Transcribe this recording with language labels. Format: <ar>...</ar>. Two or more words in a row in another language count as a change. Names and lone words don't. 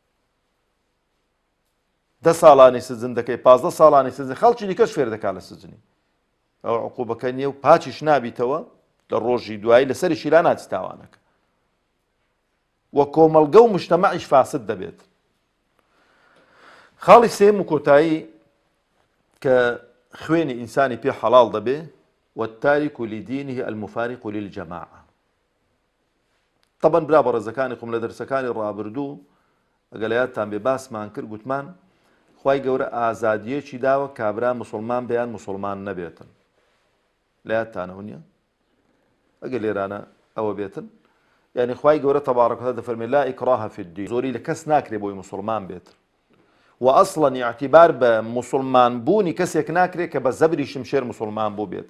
<ckb>10 ساڵانی سزن دەکەی 15 ساڵانی سزن خەڵکی دیکەش فێر دەکات لە سزنی ئەو عقوبەکە نییە و پاچیش نابیتەوە لە ڕۆژی دوایی لەسەریشی لا ناچی تاوانەکە وە کۆمەڵگە و مجتەمەعیش فاسد دەبێت خاڵی سێم و کۆتایی کە خوێنی ئینسانی پێ حەڵاڵ دەبێ</ckb> <ar>والتارك لدينه المفارق للجماعة</ar> <ckb>طبعا برا بەڕێزەکانی خۆم لە دەرسەکانی ڕابردوو ئەگەر یادتان بێ باسمان کرد گوتمان خوای گەورە ئازادیەکی داوە کابرا موسڵمان بەیان موسڵمان نەبێتن لە یادتانەوە نییە ئەگەر لێرانە ئەوە بێتن یعنی خوای گەورە</ckb> <ar>تەبارەک و تەعالە</ar> <ckb>دەفەرمێ</ckb> <ar>لا ئیکراها فی الدین</ar> <ckb>زۆری لە کەس ناکرێ بۆی موسڵمان بێت و ئەسڵەن ئیعتیبار بە موسڵمان بوونی کەسێک ناکرێت کە بە زەبری شمشێر موسڵمان بوو بێتن.</ckb>